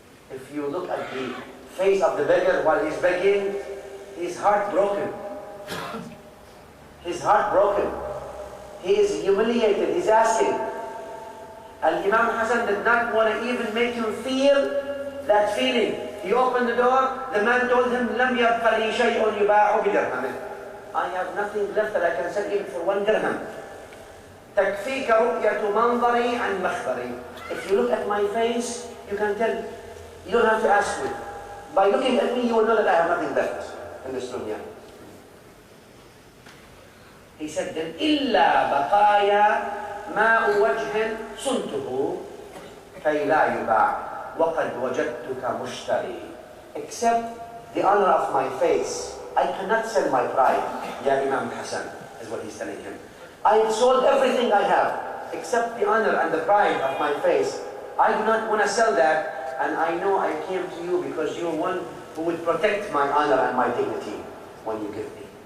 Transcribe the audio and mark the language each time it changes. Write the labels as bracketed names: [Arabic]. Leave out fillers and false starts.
[English] If you look at the face of the beggar while he's begging, he's heartbroken. He's heartbroken. He is humiliated. He's asking. And Imam Hassan did not want to even make him feel that feeling. He opened the door. The man told him, [Arabic] "لم يبق لي شيء يباع بدرهم." [English] I have nothing left that I can sell even for 1 dirham. [Arabic] تكفيك رؤية منظري عن مخبري. [English] If you look at my face, you can tell. You don't have to ask me. By looking at me, you will know that I have nothing left in this dunya. He said then, [Arabic] إلا بقايا ماء وجه صنته كي لا يباع وقد وجدتك مشتري. [English] Except the honor of my face. I cannot sell my pride. Ya Imam Hassan is what he's telling him. I sold everything I have except the honor and the pride of my face. I do not want to sell that, and I know I came to you because you're one who would protect my honor and my dignity when you give me.